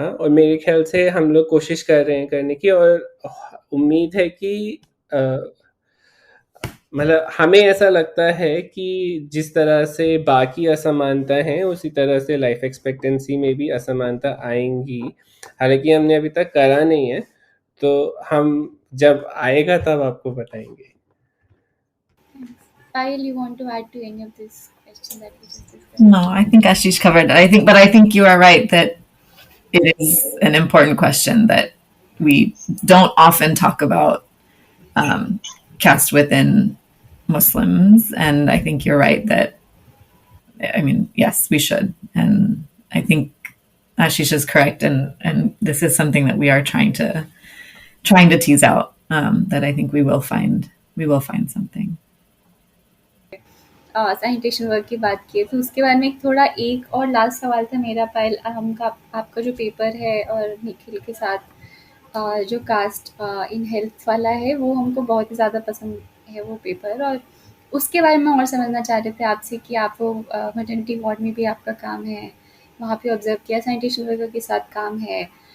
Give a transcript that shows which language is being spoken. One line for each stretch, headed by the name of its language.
Hindi: और मेरे ख्याल से हम लोग कोशिश कर रहे हैं करने की, और उम्मीद है कि मतलब हमें ऐसा लगता है कि जिस तरह से बाकी असमानता हैं, उसी तरह से लाइफ एक्सपेक्टेंसी में भी असमानता आएंगी। हालांकि हमने अभी तक करा नहीं है, तो हम जब आएगा तब आपको बताएंगे।
English: Payal, you want to add to any of this question that we just discussed? No, I think Ashish covered it. But I think you are right that it is an important question that we don't often talk about caste within Muslims, and I think you're right that, I mean, yes, we should, and I think Ashish is correct, and this is something that we are trying to tease out. That I think we will find something.
Hindi: Sanitation work की बात की है तो उसके बारे में एक और लास्ट सवाल था मेरा पायल, आपका जो पेपर है और निखिल के साथ जो कास्ट इन हेल्थ वाला है वो हमको बहुत ही ज़्यादा पसंद है वो पेपर, और उसके बारे में और समझना चाह रहे थे आपसे कि आप वो मटर्निटी वार्ड में भी आपका काम है, वहाँ पे ऑब्जर्व किया, सैनिटेशन वर्कर के साथ काम है,